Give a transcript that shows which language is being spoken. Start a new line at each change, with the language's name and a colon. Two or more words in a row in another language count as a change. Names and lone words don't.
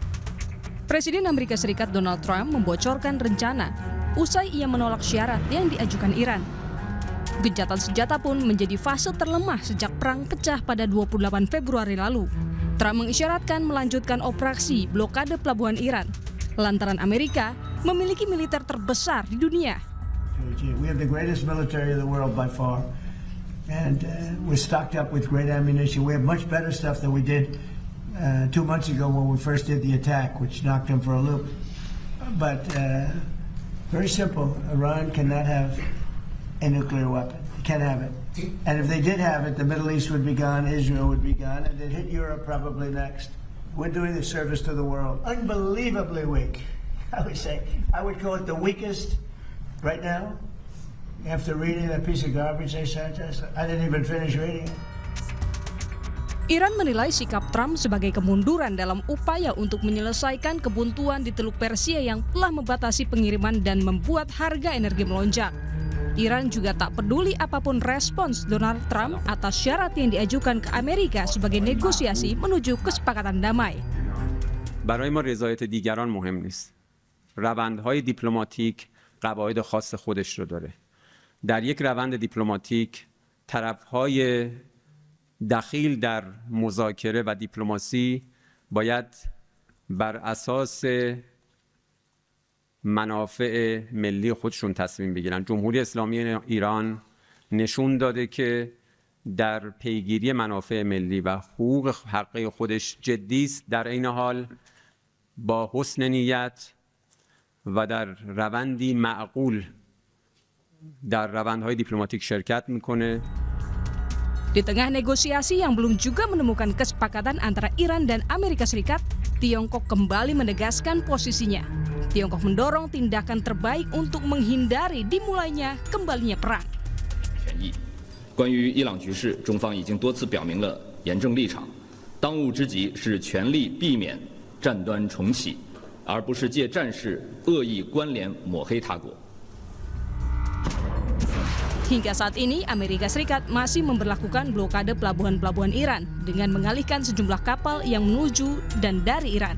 Indonesian: Presiden Amerika Serikat Donald Trump membocorkan rencana usai ia menolak syarat yang diajukan Iran. Gencatan senjata pun menjadi fase terlemah sejak perang pecah pada 28 Februari lalu. Trump mengisyaratkan melanjutkan operasi blokade pelabuhan Iran, lantaran Amerika memiliki militer terbesar di dunia.
English: We have the greatest military in the world by far, and we're stocked up with great ammunition. We have much better stuff than we did 2 months ago when we first did the attack, which knocked them for a loop. But very simple, Iran cannot have a nuclear weapon. They can't have it. And if they did have it, the Middle East would be gone, Israel would be gone, and they'd hit Europe probably next. We're doing a service to the world. Unbelievably weak, I would say. I would call it the weakest right now. After reading that piece of garbage they sent us, I didn't even finish reading it.
Indonesian: Iran menilai sikap Trump sebagai kemunduran dalam upaya untuk menyelesaikan kebuntuan di Teluk Persia yang telah membatasi pengiriman dan membuat harga energi melonjak. Iran juga tak peduli apapun respons Donald Trump atas syarat yang diajukan ke Amerika sebagai negosiasi menuju kesepakatan damai.
Persian: برای ما رضایت دیگران مهم نیست. روندهای دیپلماتیک قواعد خاص خودش رو داره. در یک روند دیپلماتیک طرفهای دخیل در مذاکره و دیپلماسی باید بر اساس منافع ملی خودشون تصمیم بگیرن. جمهوری اسلامی ایران نشون داده که در پیگیری منافع ملی و حقوق حقیقی خودش جدی است، در این حال با حسن نیت و در روندی معقول در روندهای دیپلماتیک شرکت میکنه.
Indonesian: Di tengah negosiasi yang belum juga menemukan kesepakatan antara Iran dan Amerika Serikat, Tiongkok kembali menegaskan posisinya. Tiongkok mendorong tindakan terbaik untuk menghindari dimulainya kembalinya perang.
Chinese: 关于伊朗局势，中方已经多次表明了严正立场。当务之急是全力避免战端重启，而不是借战事恶意关联抹黑他国。
Indonesian: Hingga saat ini, Amerika Serikat masih memberlakukan blokade pelabuhan-pelabuhan Iran dengan mengalihkan sejumlah kapal yang menuju dan dari Iran.